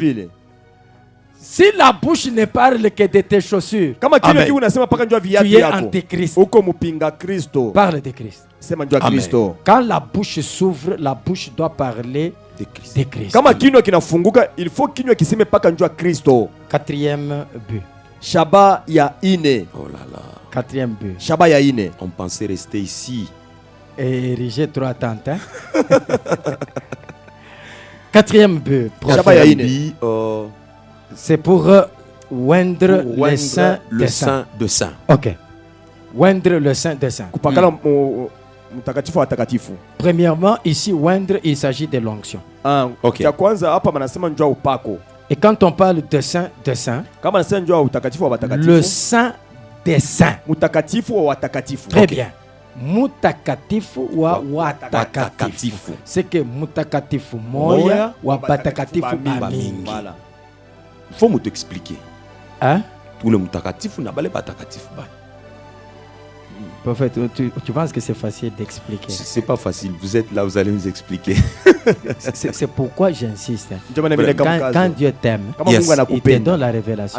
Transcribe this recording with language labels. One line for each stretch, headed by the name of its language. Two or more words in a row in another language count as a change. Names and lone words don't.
French: Si la bouche ne parle que de tes chaussures, tu es antichrist. Parle de Christ. Amen. Quand la bouche s'ouvre, la bouche doit parler de Christ. Quatrième but.
Swahili: Shaba ya ine.
French: Oh là là. Quatrième but.
Swahili: Shaba ya ine.
French: On pensait rester ici. Et ériger trois tentes. Hein? Quatrième but.
Swahili: Shaba ya ine.
French: C'est pour oindre le sein de saint. Ok. Oindre le sein de saint. Premièrement, ici, oindre, il s'agit de l'onction. Okay. Et quand on parle de saint, le saint des saints. Très bien.
Swahili: Mutakatifu wa watakatifu.
French: C'est que
Swahili: mutakatifu moya wa batakatifu bamingi.
French: Il faut me t'expliquer. Hein? Tout le mutakatifu n'a pas les batakatifu. Prophète, tu penses que c'est facile d'expliquer? C'est pas facile. Vous êtes là, vous allez nous expliquer. C'est pourquoi j'insiste. Quand Dieu t'aime, il te donne la révélation.